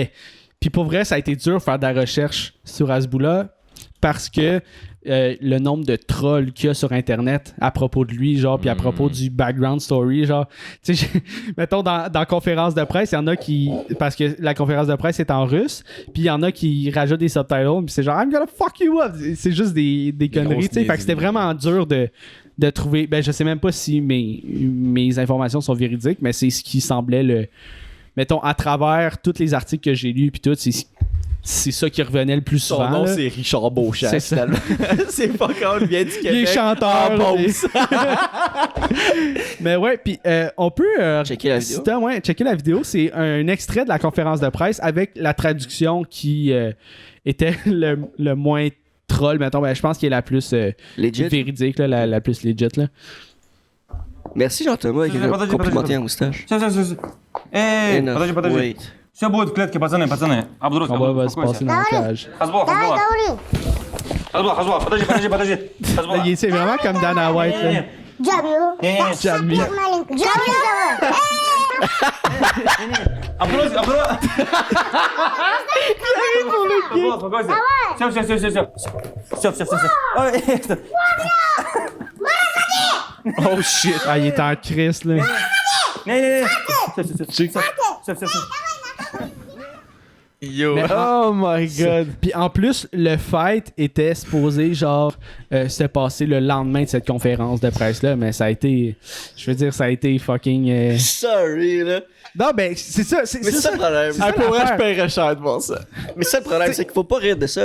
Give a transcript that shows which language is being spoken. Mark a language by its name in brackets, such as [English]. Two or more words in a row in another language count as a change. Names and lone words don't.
[French] Puis pour vrai, ça a été dur de faire de la recherche sur Azboula parce que le nombre de trolls qu'il y a sur Internet à propos de lui, genre, puis à propos du [English] background story, [French] genre. Tu sais, mettons, dans la conférence de presse, il y en a qui. Parce que la conférence de presse est en russe, puis il y en a qui rajoutent des subtitles, puis c'est genre, [English] I'm gonna fuck you up. [French] C'est juste des conneries, tu sais. Fait que c'était vraiment dur de trouver. Ben, je sais même pas si mes informations sont véridiques, mais c'est ce qui semblait le. Mettons, à travers tous les articles que j'ai lus, puis tout, c'est ça qui revenait le plus son souvent. nom, là. c'est Richard Beauchamp. C'est ça. finalement. C'est pas quand il vient du Québec. Les chanteurs. en là, Beauce. Mais ouais, puis on peut. Checker la vidéo. si t'as- ouais, checker la vidéo. C'est un extrait de la conférence de presse avec la traduction qui était le moins troll, mettons. Ben, je pense qu'il est la plus Legit. véridique, là, la plus legit. Là. Merci Jean-Thomas qui a [Russian] Подожди, [French] complimenté [Russian] подожди. [French] un moustache. [Russian] Все. Эй, [English] Enough. [Russian] подожди. [English] Wait. [Russian] Все будет в клетке, пацаны. Абдурус, [French] On va se passer dans le cage. [Russian] Хазбол. Подожди. [French] Là, c'est vraiment comme Dana White. Là. Jamie. [Russian] Абдурус. Успокойся. Все. [English] Oh shit. [French] Ah, il est en crise, là. [Russian] Не. Все. [English] Yo. Oh my god. [French] Puis en plus, le fight était supposé, genre, se passer le lendemain de cette conférence de presse-là, mais ça a été. Je veux dire, ça a été fucking. Sorry, là. Non, ben, c'est ça. Mais c'est ça le problème. ça, Pour vrai, je l'affaire. paierais cher de voir ça. Mais ça le problème, c'est qu'il faut pas rire de ça.